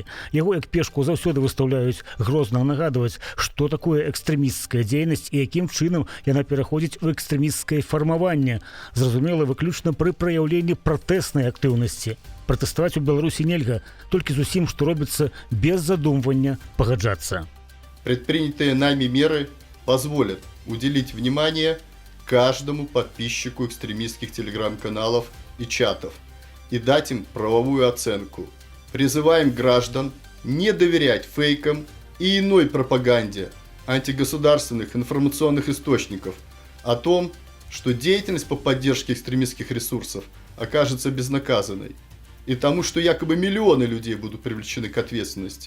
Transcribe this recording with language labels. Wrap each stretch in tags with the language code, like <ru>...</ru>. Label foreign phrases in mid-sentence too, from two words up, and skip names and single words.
<be>Яго як пешку заўсёды выстаўляюць, грозна нагадваць, што такое экстрэмісцкая дзейнасць і якім чынам яна пераходзіць у экстрэмісцкае фармаванне, зразумела, выключна пры праяўленні пратэснай актыўнасці. Пратэставаць у Беларусі нельга, толькі з усім, што робіцца без задумвання, пагаджацца.</be> <ru>Предпринятые нами меры позволят уделить внимание каждому подписчику экстремистских телеграм-каналов и чатов и дать им правовую оценку. Призываем граждан не доверять фейкам и иной пропаганде антигосударственных информационных источников о том, что деятельность по поддержке экстремистских ресурсов окажется безнаказанной, и тому, что якобы миллионы людей будут привлечены к ответственности.</ru>